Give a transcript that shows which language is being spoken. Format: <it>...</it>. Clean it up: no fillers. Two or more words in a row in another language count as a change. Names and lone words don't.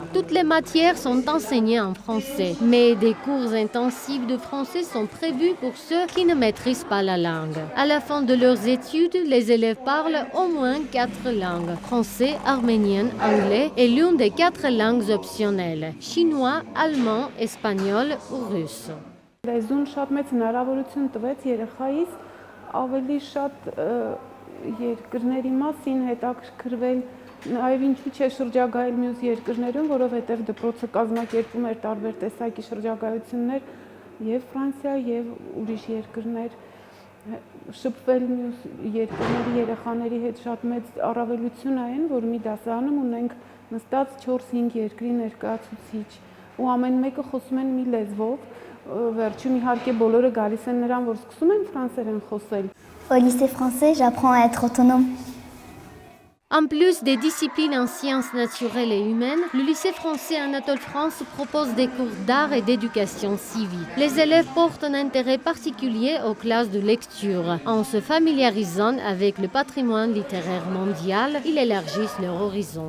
<fr>Toutes les matières sont enseignées en français, mais des cours intensifs de français sont prévus pour ceux qui ne maîtrisent pas la langue. À la fin de leurs études, les élèves parlent au moins 4 langues, français, arménien, anglais et l'une des 4 langues optionnelles, chinois, allemand, espagnol ou russe.</fr> <hy>Լեզուն շատ մեծ հնարավորություն տվեց երեխայից ավելի շատ երկրների մասին հետաքրքրվել, նաև ինչու՞ չէ շրջագայել մյուս երկրներում, որովհետև դպրոցը կազմակերպում էր տարբեր տեսակի շրջագայություններ եւ Ֆրանսիա եւ ուրիշ երկրներ, շփվել մյուս երկրների երեխաների հետ շատ մեծ առավելություն այն, որ մի դասարանում ունենք նստած 4-5 երկրի ներկայացուցիչ ու ամեն մեկը խոսում են մի լեզվով, վերջում իհարկե բոլորը գալիս են նրան, որ սկսում են ֆրանսերեն խոսել.</hy> <fr>Au lycée français, j'apprends à être autonome. En plus des disciplines en sciences naturelles et humaines, le lycée français Anatole France propose des cours d'art et d'éducation civique. Les élèves portent un intérêt particulier aux classes de lecture. En se familiarisant avec le patrimoine littéraire mondial, ils élargissent leur horizon.</fr>